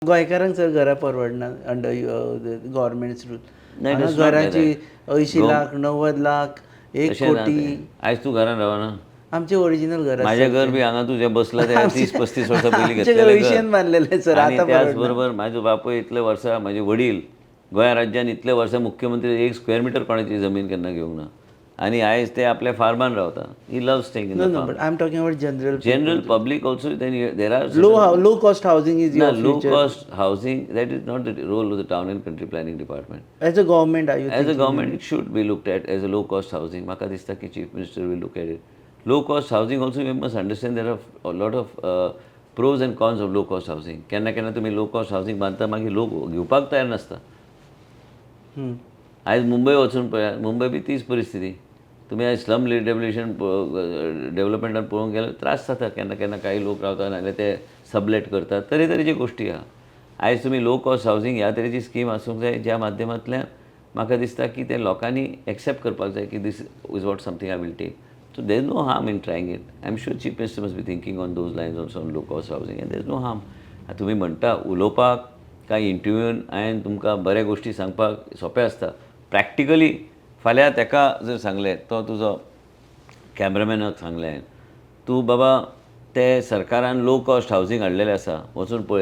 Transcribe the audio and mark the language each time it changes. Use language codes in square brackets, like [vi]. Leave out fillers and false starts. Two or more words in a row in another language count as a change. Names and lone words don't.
[kok] गोंयकारांक सर घरां परवडना [en] under government's rule. [kok] नाही, हांगा [en] that's not like [kok] घरांची [en] that. [kok] 80 लाख 90 लाख 1 तशें ना कोटी तें. आयज तूं घरान रावना. आमचे ओरिजिनल घर माझे घर बी हांगा तूं जें बसला तें 30-35 वर्सां पयलीं घेतलेलें घर. भविष्यान बांदलेले सर, आनी आतां त्याच परवडना. बरोबर म्हाजो बापूय इतले वर्सां, म्हजे वडील गोंय राज्यान इतले वर्सां मुख्यमंत्री, 1 स्क्वेअर मिटर कोणाची जमीन केन्ना घेवंक ना. आनी आयज ते आपल्या फार्मान रावता. [en] he love staying in No, द no, फार्म. but I'm talking about general General people. public also, then there are Low cost housing is no, your low future. cost housing, that is not the role of the town and country planning department. As a government, are you As a thinking? government, it should be looked at as a low cost housing. [kok] म्हाका दिसता की [en] chief minister will look at it. Low cost housing also, we must understand there are a lot of pros and cons of low cost housing. [kok] केन्ना केन्ना तुम्ही [en] low cost housing [kok] बांदता मागीर लोक घेवपाक तयार नासता. आयज मुंबय वचून पळयात, मुंबय बी तीच परिस्थिती. तुम्ही आज [en] slum development [kok] पळोवंक गेल्यार त्रास जाता. केन्ना केन्ना काही लोक रावतात, नाजाल्यार ते सबलेट करतात. तरेतरेची गोश्टी आहा. आयज तुमी [en] low cost housing [kok] ह्या तरेची स्कीम आसूंक जाय, ज्या माध्यमांतल्यान म्हाका दिसता की ते लोकांनी एक्सेप्ट करपाक जाय की [en] this is what something I will take. so there is no harm in trying it. I am sure chief minister must be thinking on those lines also on low cost housing, and there is no harm. [kok] तुमी म्हणटा उलोवपाक, काय इंटरव्यून हांवें तुमकां बऱ्या गोश्टी सांगपाक सोंपें आसता. प्रॅक्टिकली फाल्यां ताका जर सांगलें, तो तुजो कॅमेरामॅनाक सांगलें, तूं बाबा ते सरकारान [en] low cost housing [kok] हाडलेलें आसा, वचून पळय.